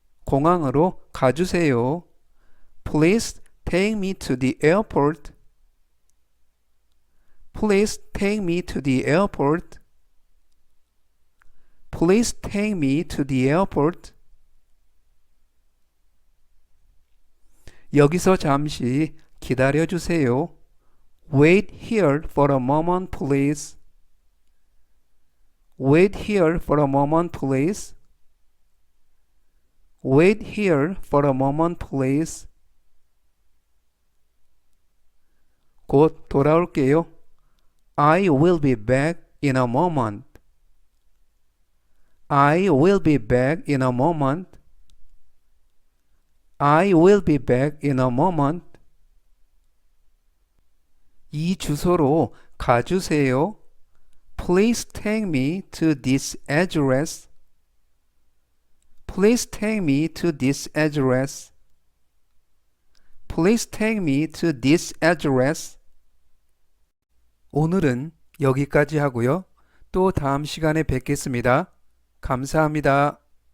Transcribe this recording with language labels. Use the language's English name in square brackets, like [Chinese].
[Korean] 공항으로 가주세요. [English] Please take me to the airport. Please take me to the airport. Please take me to the airport. [Korean] 여기서 잠시 기다려 주세요. [English] Wait here for a moment, please. Wait here for a moment, please. Wait here for a moment, please. [Korean] 곧 돌아올게요. [English] I will be back in a moment. I will be back in a moment. I will be back in a moment. [Korean] 이 주소로 가주세요. [English] Please take me to this address. Please take me to this address. Please take me to this address. [Korean] 오늘은 여기까지 하고요. 또 다음 시간에 뵙겠습니다. 감사합니다.